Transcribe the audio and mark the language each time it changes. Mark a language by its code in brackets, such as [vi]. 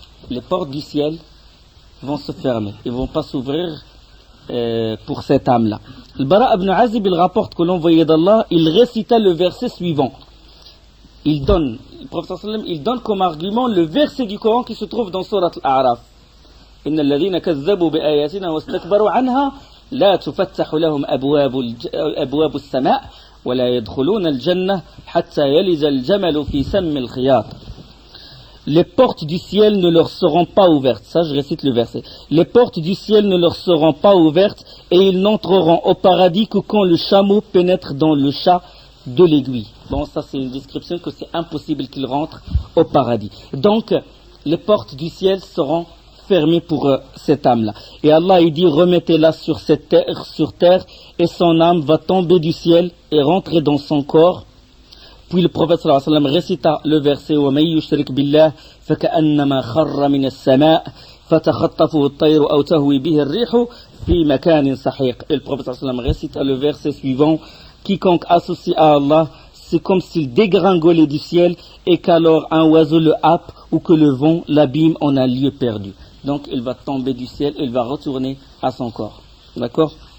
[fr] Les portes du ciel vont se fermer, ils ne vont pas s'ouvrir pour cette âme-là. Le Bara ibn Azib, il rapporte que l'envoyé d'Allah, il récita le verset suivant. Le prophète sallallahu alayhi wa sallam, il donne comme argument le verset du Coran qui se trouve dans Surat Al-A'raf. [ar] إن الذين كذبوا بآياتنا واستكبروا عنها لا تفتح لهم أبواب السماء ولا يدخلون الجنة حتى يلج الجمل في سم الخياط. [fr] Les portes du ciel ne leur seront pas ouvertes. Ça, je récite le verset. Les portes du ciel ne leur seront pas ouvertes et ils n'entreront au paradis que quand le chameau pénètre dans le chat de l'aiguille. Bon, ça c'est une description que c'est impossible qu'ils rentrent au paradis. Donc, les portes du ciel seront fermé pour cette âme-là. Et Allah, il dit, remettez-la sur terre, et son âme va tomber du ciel et rentrer dans son corps. Puis le prophète sallallahu alayhi wa sallam récita le verset [ar] وَمَن يُشْرِكْ بِاللَّهِ فَكَأَنَّمَا خَرَّ مِنَ السَّمَاءِ فَتَخَطَّفُهُ الطَّيْرُ أَوْ تَهْوِي بِهِ الرِّيحُ فِي مَكَانٍ سَحِيقٍ. [fr] Et le prophète sallallahu alayhi wa sallam récita le verset suivant: quiconque associe à Allah, c'est comme s'il dégringolait du ciel et qu'alors un oiseau le happe ou que le vent l'abîme en un lieu perdu. Donc il va tomber du ciel, il va retourner à son corps. D'accord?